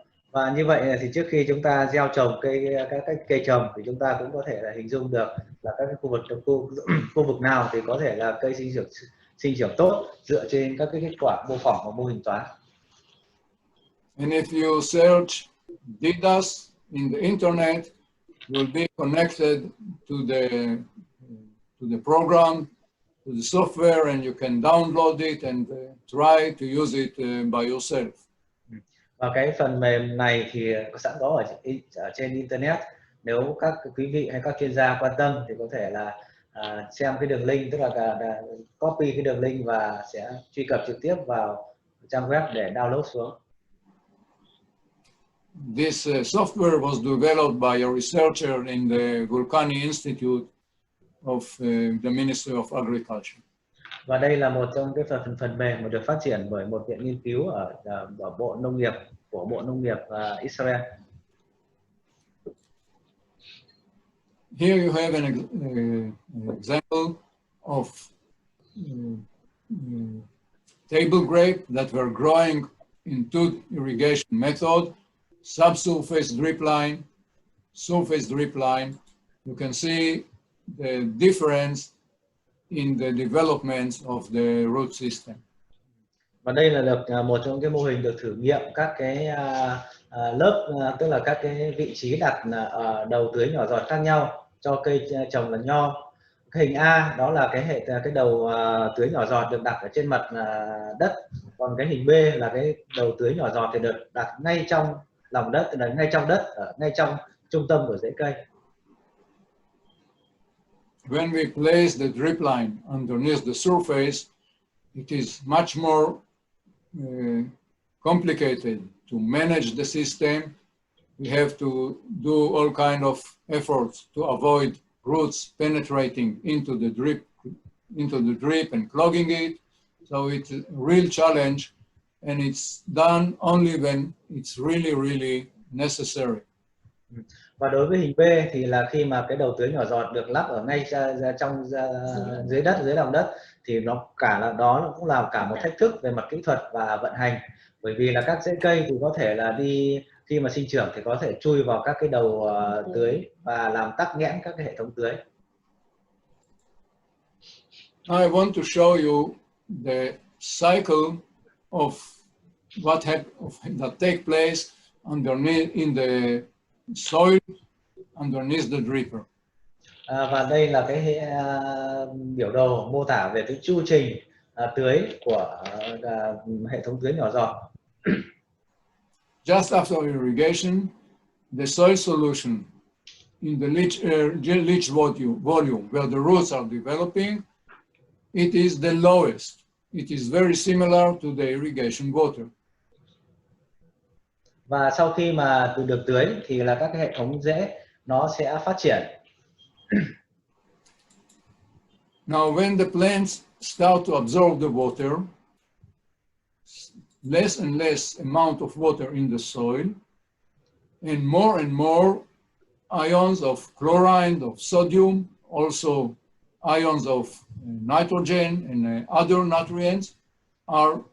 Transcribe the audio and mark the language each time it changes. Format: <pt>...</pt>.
<vi>Và như vậy thì trước khi chúng ta gieo trồng các cây trồng thì chúng ta cũng có thể là hình dung được là các cái khu vực nào thì có thể là cây sinh trưởng tốt dựa trên các cái kết quả mô phỏng và mô hình toán.</vi> <en>And if you search DDoS in the internet, you will be connected to the program to the software and you can download it and try to use it by yourself.</en> <vi>Và cái phần mềm này thì sẵn có ở trên internet. Nếu các quý vị hay các chuyên gia quan tâm thì có thể là xem cái đường link, tức là copy cái đường link và sẽ truy cập trực tiếp vào trang web để download xuống.</vi> <en>This software was developed by a researcher in the Vulcani Institute of the Ministry of Agriculture.</en> <vi>Và đây là một trong cái phần mềm mà được phát triển bởi một viện nghiên cứu ở Bộ Nông nghiệp của Bộ Nông nghiệp Israel.</vi> <en>Here you have an example of table grape that were growing in two irrigation methods, subsurface drip line, surface drip line. You can see the difference in the development of the root system.</en> <vi>Và đây là được một trong cái mô hình được thử nghiệm các cái lớp, tức là các cái vị trí đặt ở đầu tưới nhỏ giọt khác nhau cho cây trồng là nho. Cái hình A đó là cái đầu tưới nhỏ giọt được đặt ở trên mặt đất, còn cái hình B là cái đầu tưới nhỏ giọt thì được đặt ngay trong lòng đất, tức là ngay trong đất, ngay trong trung tâm của rễ cây.</vi> <en>When we place the drip line underneath the surface, it is much more complicated to manage the system. We have to do all kind of efforts to avoid roots penetrating into the drip and clogging it. So it's a real challenge, and it's done only when it's really, really necessary.</en> <vi>Và đối với hình B thì là khi mà cái đầu tưới nhỏ giọt được lắp ở ngay trong dưới đất, dưới lòng đất, thì nó cũng là cả một thách thức về mặt kỹ thuật và vận hành, bởi vì là các rễ cây thì có thể là khi mà sinh trưởng thì có thể chui vào các cái đầu tưới và làm tắc nghẽn các cái hệ thống tưới.</vi> <en>I want to show you the cycle of that take place underneath in the soil underneath the dripper.</en> <vi>Và đây là cái biểu đồ mô tả về cái chu trình tưới của hệ thống tưới nhỏ giọt.</vi> <en>Just after irrigation, the soil solution in the leach volume where the roots are developing, it is the lowest. It is very similar to the irrigation water.</en> <vi>Và sau khi mà được tưới thì là các cái hệ thống rễ nó sẽ phát triển.</vi> <en>Now, when the plants start to absorb the water, less and less amount of water in the soil, and more ions of chlorine, of sodium, also ions of nitrogen and other nutrients are</en>